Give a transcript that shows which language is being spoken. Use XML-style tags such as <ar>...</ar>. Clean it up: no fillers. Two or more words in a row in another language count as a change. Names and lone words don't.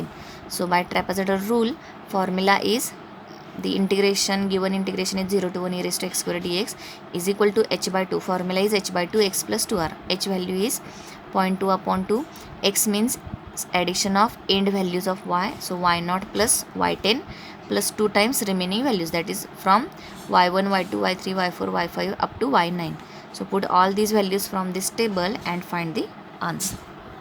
<en>So by trapezoidal rule, formula is the integration, given integration is 0 to 1 e raised to x square dx is equal to h by 2. Formula is h by 2 x plus 2r. H value is 0.2 upon 2. X means addition of end values of y. So y0 plus y10 plus 2 times remaining values, that is from y1, y2, y3, y4, y5 up to y9. So put all these values from this table and find the answer.</en>